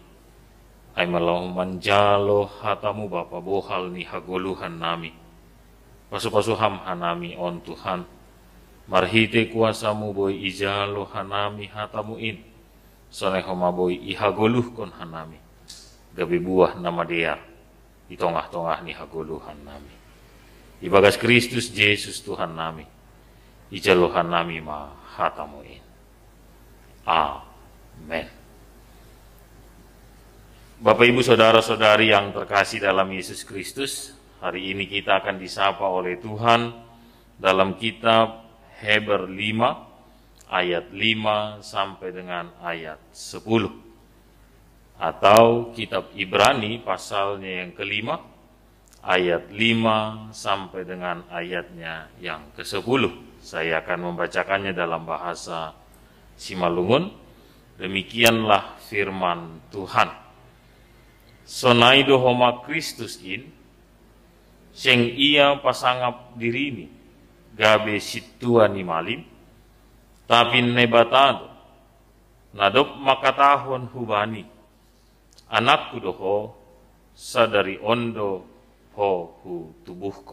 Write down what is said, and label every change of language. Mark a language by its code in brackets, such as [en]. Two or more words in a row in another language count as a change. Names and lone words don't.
[bts] Ay malau manjalo hatamu Bapa bohal ni hagoluhan nami. Pasu-pasuham hanami on Tuhan. Marhite kuasamu boy ijalo hanami hatamu in. Sonehoma boy ihagoluh kon hanami. Gabi buah nama dia. Di tongah-tongah ni hagoluhan nami. Ibagas Kristus Yesus Tuhan nami. Ijalohan nami ma hatamu in. Amen. [id] Bapak Ibu Saudara-saudari yang terkasih dalam Yesus Kristus, hari ini kita akan disapa oleh Tuhan dalam kitab Heber 5 ayat 5 sampai dengan ayat 10. Atau kitab Ibrani pasalnya yang kelima ayat 5 sampai dengan ayatnya yang ke-10. Saya akan membacakannya dalam bahasa Simalungun. Demikianlah firman Tuhan. [bts] Sonaido homa Kristus in, seng ia pasangap dirini, gabe situa ni malin, tapi nebatado, nadop makatahon hubani, anakku doho, sadari ondo ho hu tubuhko.